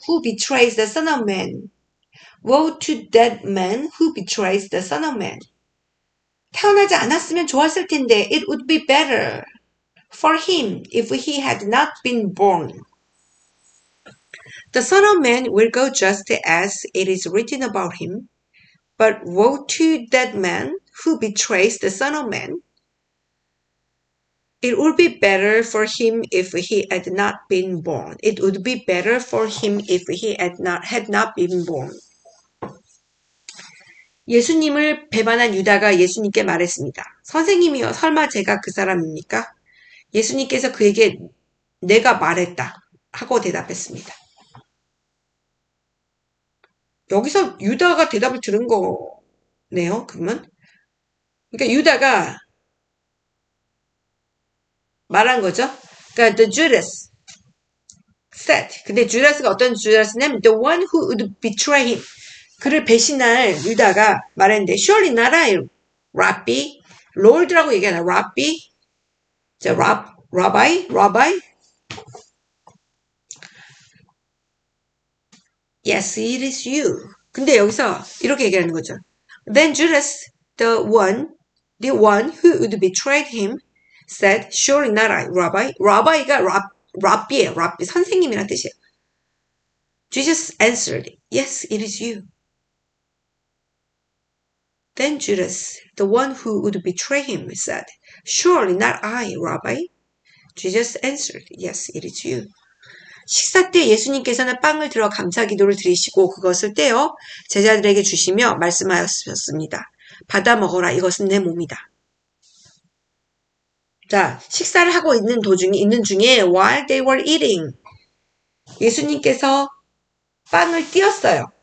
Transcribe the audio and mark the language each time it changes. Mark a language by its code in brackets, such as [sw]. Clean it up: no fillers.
[en] Who betrays the Son of Man. Woe to that man who betrays the Son of Man. [ko] 태어나지 않았으면 좋았을 텐데 [en] it would be better for him if he had not been born. The Son of Man will go just as it is written about him, but woe to that man who betrays the Son of Man. It would be better for him if he had not been born. It would be better for him if he had not been born. [ko] 예수님을 배반한 유다가 예수님께 말했습니다. 선생님이요, 설마 제가 그 사람입니까? 예수님께서 그에게 내가 말했다 하고 대답했습니다. 여기서 유다가 대답을 들은 거네요. 그러면 그러니까 유다가 말한 거죠. 그러니까 [en] the Judas said. [ko] 근데 주다스가 어떤 주다스냐면 [en] the one who would betray him. [ko] 그를 배신할 유다가 말했는데 [en] surely not I, Rabbi. [ko] Lord라고 얘기하나? [en] Rabbi? 자, Rabbi? Yes, it is you. [ko] 근데 여기서 이렇게 얘기하는 거죠. [en] Then Judas, the one who would betray him, said, surely not I, Rabbi. [ko] Rabbi가 Rabbi예요. Rabbi, 선생님이란 뜻이에요. [en] Jesus answered, yes, it is you. Then Judas, the one who would betray him, said, surely not I, Rabbi. Jesus answered, yes, it is you. [ko] 식사 때 예수님께서는 빵을 들어 감사 기도를 드리시고 그것을 떼어 제자들에게 주시며 말씀하셨습니다. 받아 먹어라. 이것은 내 몸이다. 자, 식사를 하고 있는 중에 [en] while they were eating [ko] 예수님께서 빵을 띄었어요.